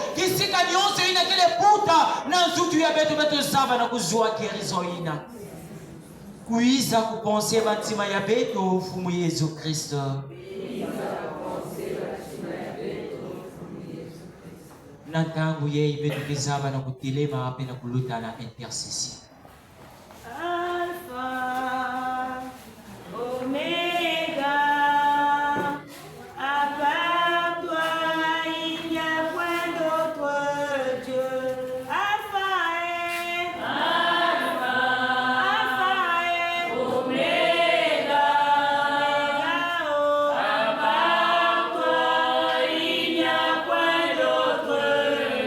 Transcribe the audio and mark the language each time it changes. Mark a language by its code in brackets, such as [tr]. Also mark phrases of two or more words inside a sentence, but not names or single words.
[ktu] Kisika nyonso ina kele puta na nzutu ya beto beto zaba na kuzua guérison ina. Kuiza kuponse bantima ya beto fumu Yesu Kristo. Na tangu yei beto kezaba na kutilema ape na kuluta na intercession. [fr] Alpha, Omega, à part toi, il n'y a point d'autre Dieu. Alpha et Omega, à part toi, il n'y a point d'autre Dieu.